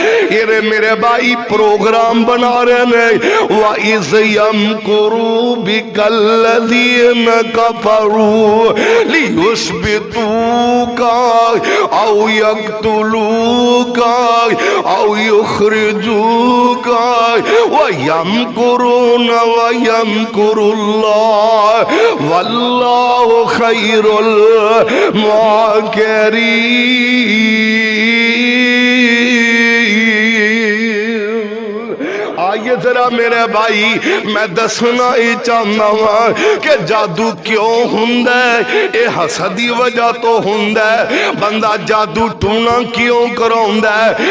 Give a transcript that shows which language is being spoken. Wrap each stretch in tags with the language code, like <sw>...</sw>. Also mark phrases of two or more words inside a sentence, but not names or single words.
<pa>ਯੇ ਮੇਰੇ ਭਾਈ ਪ੍ਰੋਗਰਾਮ ਬਣਾ ਰਹੇ ਨੇ</pa> <ar>وإذ يمكر بك الذين كفروا ليثبتوك أو يقتلوك أو يخرجوك ويمكرون ويمكر الله والله خير الماكرين.</ar> <pa>ਆਈਏ ਜ਼ਰਾ ਮੇਰੇ ਭਾਈ ਮੈਂ ਦੱਸਣਾ ਹੀ ਚਾਹੁਣਾ ਵਾ ਕਿ ਜਾਦੂ ਕਿਉਂ ਹੁੰਦਾ ਹੈ। ਯੇ ਹਸਦ ਦੀ ਵਜ੍ਹਾ ਤੋਂ ਹੁੰਦਾ ਹੈ। ਬੰਦਾ ਜਾਦੂ ਟੂਣਾ ਕਿਉਂ ਕਰਾਉਂਦਾ ਹੈ?</pa>